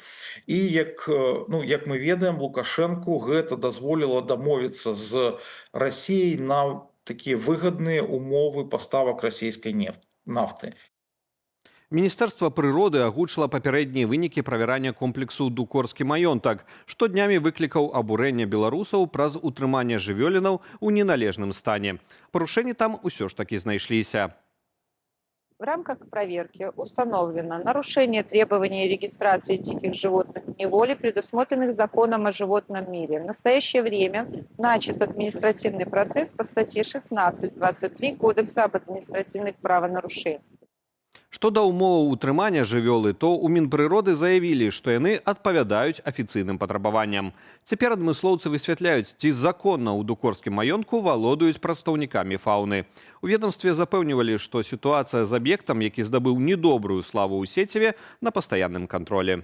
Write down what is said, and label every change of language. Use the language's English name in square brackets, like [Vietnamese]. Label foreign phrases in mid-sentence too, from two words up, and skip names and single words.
[Belarusian] І як мы ведаем, Лукашэнку гэта дазволіла дамовіцца з Расіяй на такія выгадныя умовы паставак расійскай нафты. Міністэрства прыроды агучыла папярэднія вынікі правярання комплексу «Дукорскі маёнтак», што днямі выклікаў абурэнне беларусаў праз утрыманне жывёлінаў у неналежным стане. Парушэнні там усё ж таки знайшліся. [Russian] В рамках проверки установлено нарушение требований регистрации диких животных в неволе, предусмотренных законом о животном мире. В настоящее время начат административный процесс по статье 16.23 Кодекса об административных правонарушениях. [Belarusian] Што да ўмоваў утрымання жывёлы, то ў Мінпрыроды заявілі, што яны адпавядаюць афіцыйным патрабаванням. Цяпер адмыслоўцы высвятляюць, ці законна ў дукорскім маёнтку валодаюць прадстаўнікамі фаўны. У ведомстве запэўнівалі, што сітуацыя з аб'ектам, які здабыў недобрую славу ў сеціве, на пастаянным кантролі.